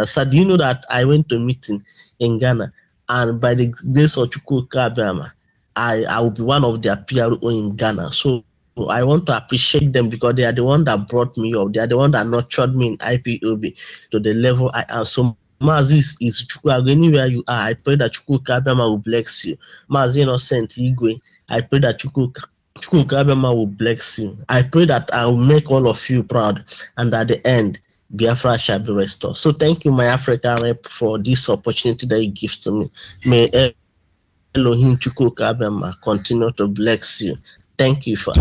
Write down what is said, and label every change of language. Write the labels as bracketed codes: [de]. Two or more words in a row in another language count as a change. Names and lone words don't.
[en] So do you know that I went to a meeting in Ghana, and by the grace of Chukwuka Abịama, I will be one of their PRO in Ghana. So I want to appreciate them because they are the one that brought me up. They are the one that nurtured me in IPOB to the level I am. So Mazi is Chukwago. Anywhere you are, I pray that Chukwuka Abịama will bless you. Mazi Innocent Igwe, I pray that Chukwuka Abịama will bless you. I pray that I will make all of you proud, and at the end, Biafra shall be restored. So thank you, my African rep, for this opportunity that you give to me. May Elohim Chukwuka Abịama continue to bless you. Thank you, Father.